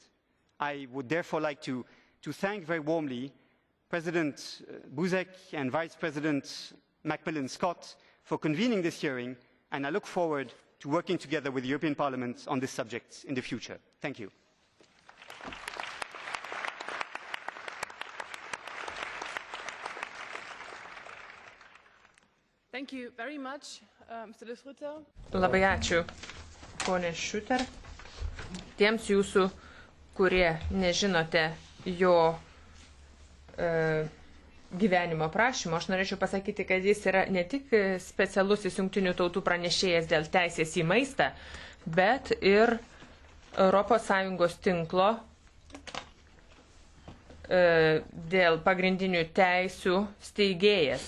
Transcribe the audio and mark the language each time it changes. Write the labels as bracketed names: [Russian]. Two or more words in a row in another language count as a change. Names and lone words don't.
[English] I would therefore like to thank very warmly President Buzek and Vice President McMillan-Scott for convening this hearing, and I look forward to working together with the European Parliament on this subject in the future. Thank you. Thank you very much, Mr. de Schutter. [Lithuanian] Labai ačiū, ponė Schutter. Tiems jūsų, kurie nežinote jo gyvenimo prašymo, aš norėčiau pasakyti, kad jis yra ne tik specialusis Jungtinių tautų pranešėjas dėl teisės į maistą, bet ir ES tinklo dėl pagrindinių teisių steigėjas.